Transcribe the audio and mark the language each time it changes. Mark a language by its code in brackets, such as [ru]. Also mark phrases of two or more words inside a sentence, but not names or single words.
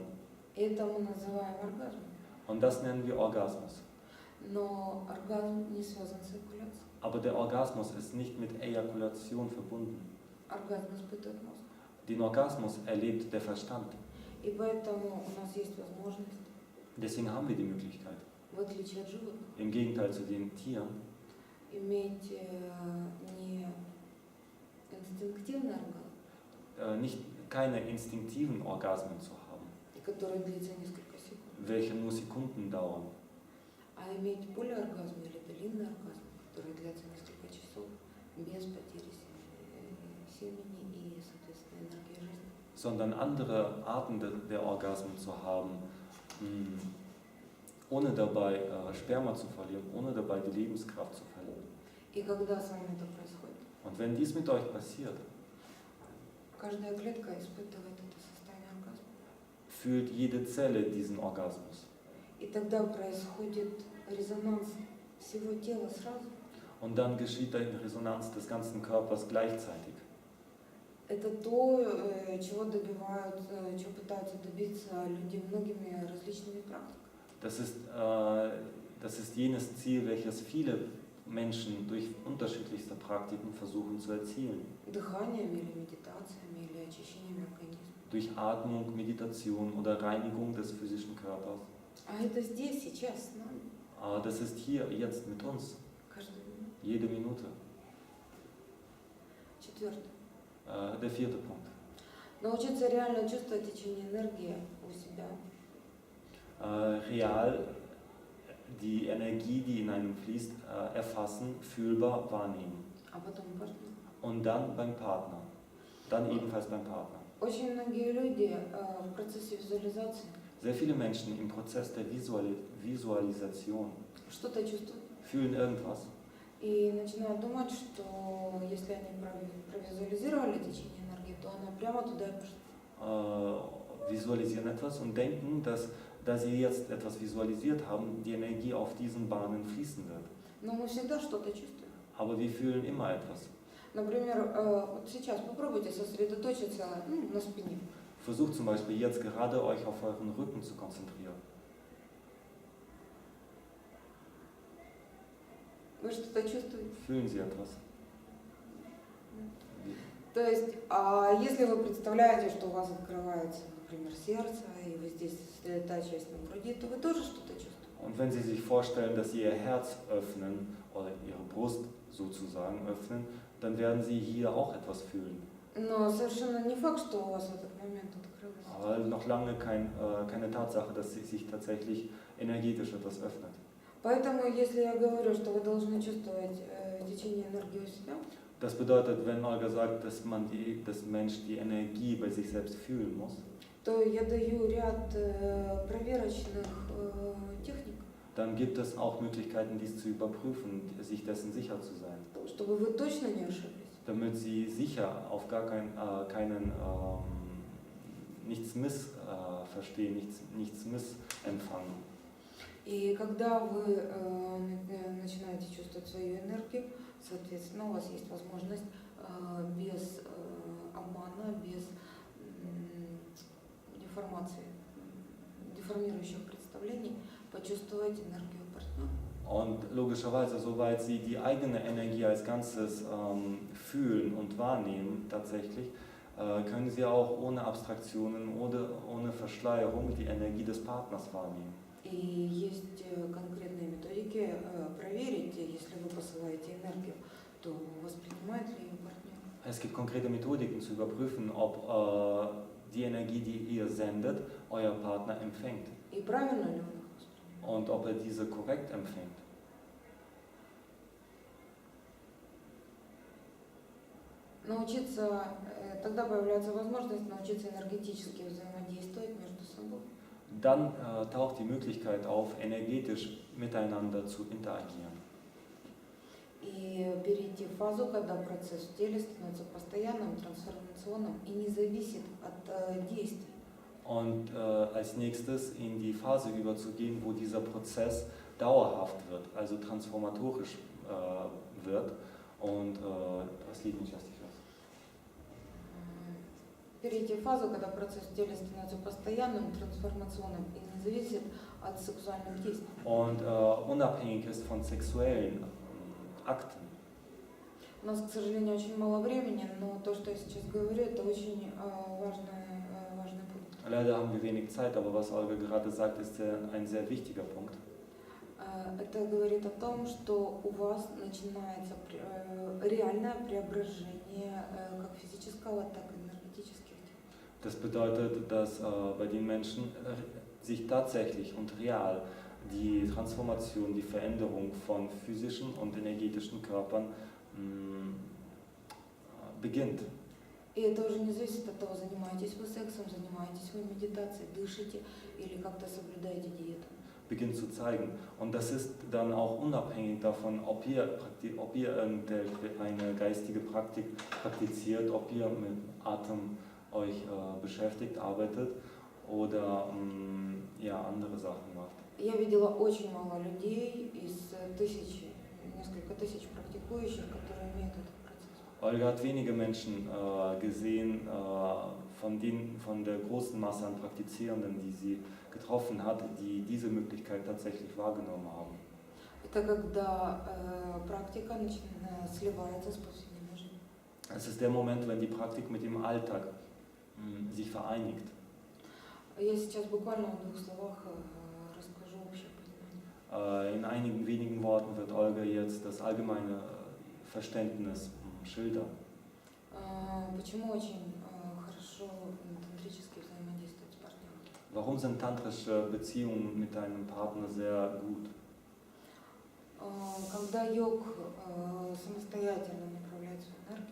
[ru] И это мы называем оргазмом. [de] Und das nennen wir Orgasmus. [ru] Но оргазм не связан с эякуляцией. [de] Aber der Orgasmus ist nicht mit Ejakulation verbunden. [ru] Оргазм испытывает мозг. [de] Den Orgasmus erlebt der Verstand. [ru] И поэтому у нас есть возможность, [de] Deswegen haben wir die Möglichkeit, [ru] в отличие от животных, [de] im Gegenteil zu den Tieren, [ru] иметь не инстинктивный оргазм, [de] keine instinktiven Orgasmen zu haben, [ru] который длится несколько секунд, [de] welche nur Sekunden dauern, [ru] а иметь полиоргазм или длинный оргазм, который длится несколько часов без потери семени и, соответственно, энергии жизни. [de] sondern andere Arten der Orgasmen zu haben, ohne dabei Sperma zu verlieren, ohne dabei die Lebenskraft zu verlieren. [ru] И когда с вами это происходит, [de] Und wenn dies mit euch passiert, [ru] каждая клетка испытывает это состояние оргазма. [de] fühlt jede Zelle diesen Orgasmus. [ru] И тогда происходит резонанс всего тела сразу. [de] Und dann geschieht eine Resonanz des ganzen Körpers gleichzeitig. [ru] Это то, чего пытаются добиться люди многими различными практиками. [de] Das ist jenes Ziel, welches viele Menschen durch unterschiedlichste Praktiken versuchen zu erzielen. [ru] Дыханием или медитациями или очищением организма. [de] Durch Atmung, Meditation oder Reinigung des physischen Körpers. [ru] А это здесь, сейчас, с нами. [de] Aber das ist hier, jetzt mit uns, [ru] Каждую минуту. [de] jede Minute. [ru] Четвертое. [de] Der vierte Punkt. [ru] Научиться реально чувствовать течение энергии у себя. [de] Real die Energie, die in einem fließt, erfassen, fühlbar wahrnehmen. [ru] А потом партнер. [de] Und dann beim Partner. Dann ebenfalls beim Partner. [ru] Очень многие люди в процессе визуализации [de] Sehr viele Menschen im Prozess der Visualisation [ru] что-то чувствуют. [de] fühlen irgendwas [ru] И начинают думать, что если они провизуализировали течение энергии, то она прямо туда и пошла. [de] visualisieren etwas und denken, dass, da sie jetzt etwas visualisiert haben, die Energie auf diesen Bahnen fließen wird. [ru] Но мы всегда что-то чувствуем. [de] Aber wir fühlen immer etwas. [ru] Например, вот сейчас попробуйте сосредоточиться на спине. [de] Versucht zum Beispiel jetzt gerade euch auf euren Rücken zu konzentrieren. [ru] Вы что-то чувствуете? [de] Fühlen Sie etwas? [ru] То есть, если вы представляете, что у вас открывается, например, сердце, и вы здесь та часть на груди, то вы тоже что-то чувствуете. [de] Und wenn Sie sich vorstellen, dass Sie Ihr Herz öffnen oder Ihre Brust sozusagen öffnen, dann werden Sie hier auch etwas fühlen. [ru] Но совершенно не факт, что у вас в этот момент открылось. [de] Aber noch lange keine Tatsache, dass sich tatsächlich energetisch etwas öffnet. [ru] Поэтому, если я говорю, что вы должны чувствовать течение энергии у себя, [de] Das bedeutet, wenn Olga sagt, dass Mensch die Energie bei sich selbst fühlen muss, [ru] то я даю ряд проверочных техник, [de] dann gibt es auch Möglichkeiten, dies zu überprüfen, sich dessen sicher zu sein. [ru] чтобы вы точно не ошиблись. [de] Damit Sie sicher auf gar keinen nichts missverstehen, nichts missempfangen. [ru] И когда вы начинаете чувствовать свою энергию, соответственно, у вас есть возможность без обмана, без деформации, деформирующих представлений почувствовать энергию партнера. [de] Und logischerweise, soweit sie die eigene Energie als Ganzes fühlen und wahrnehmen tatsächlich, können sie auch ohne Abstraktionen, ohne Verschleierung die Energie des Partners wahrnehmen. [ru] И есть конкретные методики проверить, если вы посылаете энергию, то воспринимает ли ее партнер. [de] Es gibt konkrete Methodiken zu überprüfen, ob die Energie, die ihr sendet, euer Partner empfängt [ru] И правильно ли он их воспринимает. [de] und ob er diese korrekt empfängt. [ru] Научиться, тогда появляется возможность научиться энергетически взаимодействовать между собой. [de] Dann taucht die Möglichkeit auf, energetisch miteinander zu interagieren. [ru] И перейти в фазу, когда процесс в теле становится постоянным, трансформационным и не зависит от действий. [de] Und als nächstes in die Phase überzugehen, wo dieser Prozess dauerhaft wird, also transformatorisch wird. Und das liegt nicht, was ich weiß. [ru] Перейти в фазу, когда процесс в теле становится постоянным, трансформационным и не зависит от сексуальных действий. [de] Und unabhängig ist von sexuellen Akten. [ru] У нас, к сожалению, очень мало времени, но то, что я сейчас говорю, это очень важный пункт. [de] Leider haben wir wenig Zeit, aber was Olga gerade sagt, ist ein sehr wichtiger Punkt. [ru] Это говорит о том, что у вас начинается реальное преображение как физического, так и энергетических. [de] Das bedeutet, dass bei den Menschen sich tatsächlich und real die Transformation, die Veränderung von physischen und energetischen Körpern beginnt. [ru] И это уже не зависит от того, занимаетесь вы сексом, занимаетесь вы медитацией, дышите или как-то соблюдаете диету. [de] Beginnt zu zeigen. Und das ist dann auch unabhängig davon, ob ihr eine geistige Praktik praktiziert, ob ihr mit Atem euch beschäftigt, arbeitet oder andere Sachen macht. [ru] Я видела очень мало людей из несколько тысяч практикующих, которые имеют этот процесс. [de] Olga hat wenige Menschen gesehen von der großen Masse an Praktizierenden, die sie getroffen hat, die diese Möglichkeit tatsächlich wahrgenommen haben. [ru] Это когда практика сливается с повседневной жизнью. [de] Es ist der Moment, wenn die Praktik mit dem Alltag sich vereinigt. [ru] Я сейчас буквально в двух словах расскажу общее понимание. [de] In einigen wenigen Worten wird Olga jetzt das allgemeine Verständnis schildern. [ru] Почему очень хорошо тантрически взаимодействовать с партнером? [de] Warum sind tantrische Beziehungen mit deinem Partner sehr gut? [ru] Когда йог самостоятельно направляет свою энергию,